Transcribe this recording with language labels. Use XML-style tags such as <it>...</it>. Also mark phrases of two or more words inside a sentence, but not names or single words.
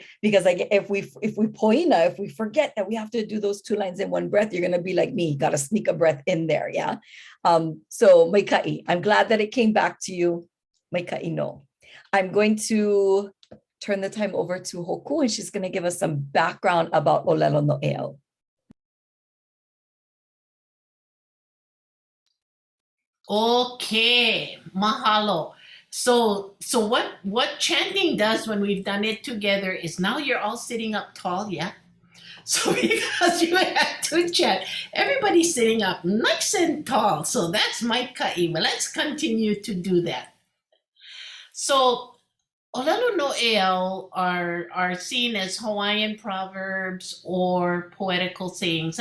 <en>Because like if we forget that we have to do those 2 lines in one breath, you're gonna be like me, gotta sneak a breath in there, yeah. So maikai, I'm glad that it came back to you.</en> <haw>Maikai no.</haw> <en>I'm going to turn the time over to Hoku, and she's gonna give us some background about ʻŌlelo Noʻeau. Okay, mahalo. So what chanting does when we've done it together is now you're all sitting up tall, yeah? So because you had to chant, everybody's sitting up nice and tall. So that's maikai. But let's continue to do that. So ʻŌlelo Noʻeau are seen as Hawaiian proverbs or poetical sayings.</en>